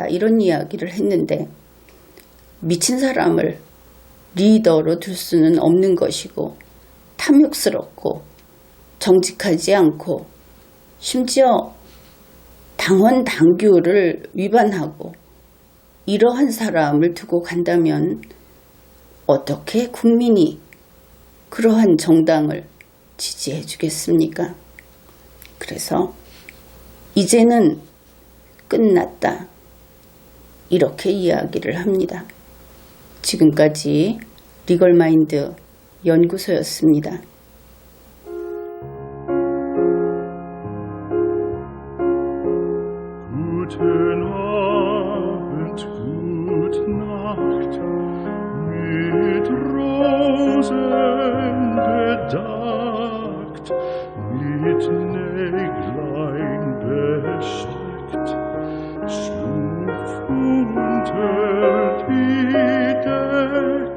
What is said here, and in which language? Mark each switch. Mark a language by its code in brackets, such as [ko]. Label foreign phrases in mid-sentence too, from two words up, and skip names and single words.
[ko] 이런 이야기를 했는데 미친 사람을 리더로 둘 수는 없는 것이고 탐욕스럽고 정직하지 않고 심지어 당원 당규를 위반하고 이러한 사람을 두고 간다면 어떻게 국민이 그러한 정당을 지지해 주겠습니까? 그래서 이제는 끝났다, 이렇게 이야기를 합니다. 지금까지 리걸마인드 연구소였습니다. [de] Guten Abend, gute Nacht, mit Rosen bedeckt, mit Näglein besteckt, schlupf unter die Deck.